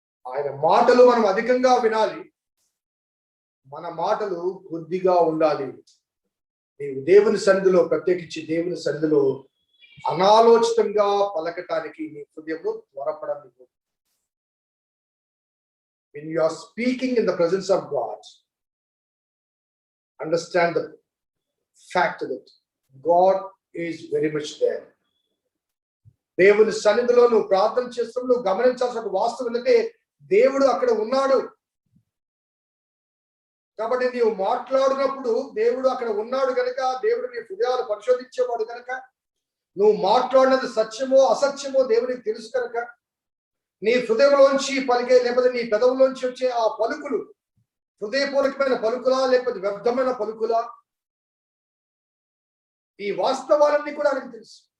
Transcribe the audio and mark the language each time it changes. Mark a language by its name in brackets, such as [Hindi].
[Telugu] ఆయన మాటలు మనం అధికంగా వినాలి, మన మాటలు కొద్దిగా ఉండాలి. నీవు దేవుని సన్నిధిలో, ప్రత్యేకించి దేవుని సన్నిధిలో అనాలోచితంగా పలకటానికి నీ హృదయంలో త్వరపడనివ్వు. [English] When you are speaking in the presence of God, understand the fact that God is very much there. [Telugu] దేవుని సన్నిధిలో నువ్వు ప్రార్థన చేస్తున్నప్పుడు నువ్వు గమనించాల్సిన ఒక వాస్తవం ఏంటంటే దేవుడు అక్కడ ఉన్నాడు. కాబట్టి నీవు మాట్లాడినప్పుడు దేవుడు అక్కడ ఉన్నాడు కనుక, దేవుడు నీ హృదయాలు పరిశోధించేవాడు కనుక, నువ్వు మాట్లాడినది సత్యమో అసత్యమో దేవునికి తెలుసు కనుక, నీ హృదయంలోంచి పలికే లేకపోతే నీ పెదవులోంచి వచ్చే ఆ పలుకులు హృదయపూర్వకమైన పలుకులా లేకపోతే వ్యర్థమైన పలుకులా, ఈ వాస్తవాలన్నీ కూడా ఆయనకు తెలుసు.